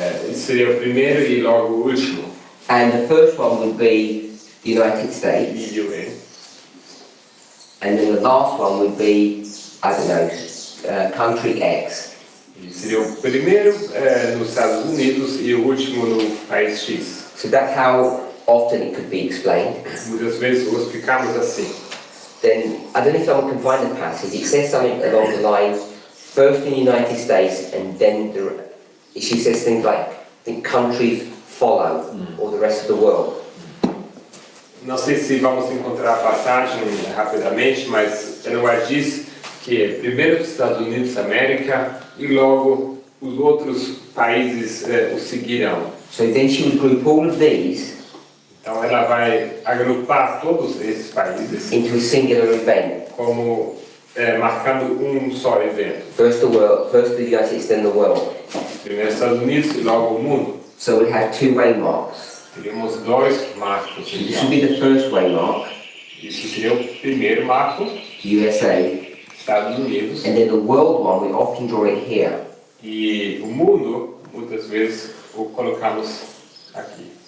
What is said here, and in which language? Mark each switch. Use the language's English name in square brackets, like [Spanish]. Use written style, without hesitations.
[Portuguese] Isso seria o primeiro e logo o último. [English] And the first one would be the United States. [Portuguese] E UN. [English] And then the last one would be, I don't know, country X. [Portuguese] E seria o primeiro nos Estados Unidos e o último no país X. [English] So that's how often it could be explained. [Portuguese] Muitas vezes o explicamos assim. [English] Then, I don't know if someone can find the passage, it says something along the line, first in the United States and then she says things like, I think countries follow, or the rest of the world. [Portuguese] Não sei se vamos encontrar a passagem rapidamente, mas ela diz que primeiro os Estados Unidos da América e logo os outros países o seguirão. [English] So then she would group all of these [Portuguese] Então ela vai agrupar todos esses países [English] into a singular event. [Portuguese] como marcando um só evento. [English] First the world, first the United States, then the world. [Portuguese] Primeiro os Estados Unidos e logo o mundo. [English] So we'd have two waymarks. [Portuguese] Teríamos dois marcos. [English] This would be the first waymark, [Portuguese] Isso seria o primeiro marco, [English] USA, [Portuguese] Estados Unidos. [English] and then the world one, we often draw it here. [Portuguese] E o mundo, muitas vezes, o colocamos aqui.